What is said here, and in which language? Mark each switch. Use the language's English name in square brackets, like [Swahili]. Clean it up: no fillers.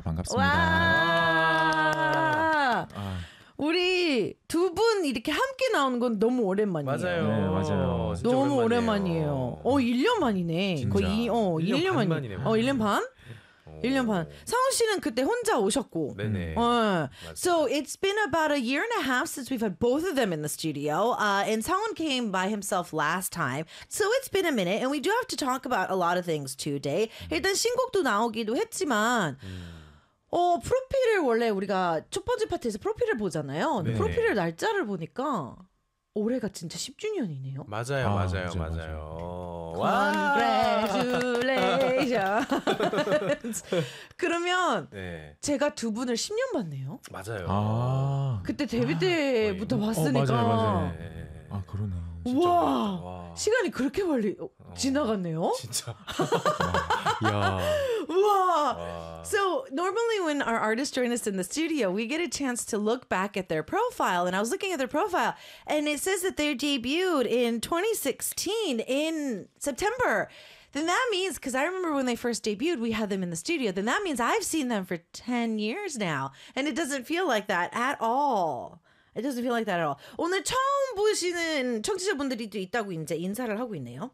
[Korean] 반갑습니다. 우리 두 분 이렇게 함께 나오는 건 너무 오랜만이에요. 맞아요. 네, 맞아요. 너무 오랜만이에요. 1년 만이네. 진짜? 거의 1년 반 만이네. 1년 반? 1년 반. 성훈 씨는 그때 혼자 오셨고. 네네. [English] So it's been about a year and a half since we've had both of them in the studio. And Seungwon came by himself last time. So it's been a minute. And we do have to talk about a lot of things today. [Korean] 일단 신곡도 나오기도 했지만 프로필을 원래 우리가 첫 번째 파트에서 프로필을 보잖아요. 네네. 프로필을 날짜를 보니까 올해가 진짜 10주년이네요. 맞아요. 맞아요. [English] 와. Congratulations. [Korean] 그러면 네. 제가 두 분을 10년 봤네요. 맞아요. 아. 그때 데뷔 때부터 봤으니까. 맞아요. 네. 아, 그러네. 와. 시간이 그렇게 빨리 지나갔네요. 진짜. 와. [English] So normally when our artists join us in the studio, we get a chance to look back at their profile. And I was looking at their profile and it says that they debuted in 2016 in September. Then that means, because I remember when they first debuted, we had them in the studio. Then that means I've seen them for 10 years now. And it doesn't feel like that at all. It doesn't feel like that at all. [Korean] 오늘 처음 보시는 청취자분들이 또 있다고 이제 인사를 하고 있네요.